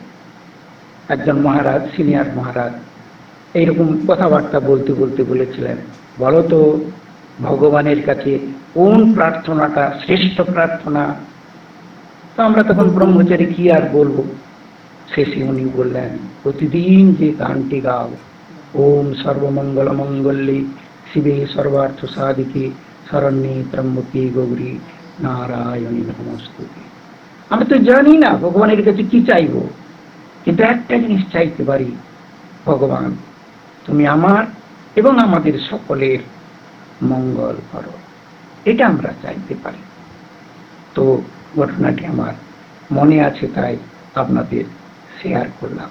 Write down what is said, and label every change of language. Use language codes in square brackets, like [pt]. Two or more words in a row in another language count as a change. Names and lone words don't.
[bn] একজন মহারাজ, সিনিয়র মহারাজ, এইরকম কথাবার্তা বলতে বলতে বলেছিলেন, বলো তো ভগবানের কাছে কোন প্রার্থনাটা শ্রেষ্ঠ প্রার্থনা? তো আমরা তখন ব্রহ্মচারী কি আর বলবো। শেষে উনি বললেন, প্রতিদিন যে গানটি গাও, [sa] ওম সর্বমঙ্গল মঙ্গলে শিবে সর্বার্থ সাধিকে শরণ্যে ত্র্যম্বকে গৌরী নারায়ণী নমস্তুতে। [bn] আমি তো জানি না ভগবানের কাছে কি চাইবো, কিন্তু একটা জিনিস চাইতে পারি, ভগবান তুমি আমার এবং আমাদের সকলের মঙ্গল করো। এটা আমরা চাইতে পারি। তো ঘটনাটি আমার মনে আছে, তাই আপনাদের শেয়ার করলাম।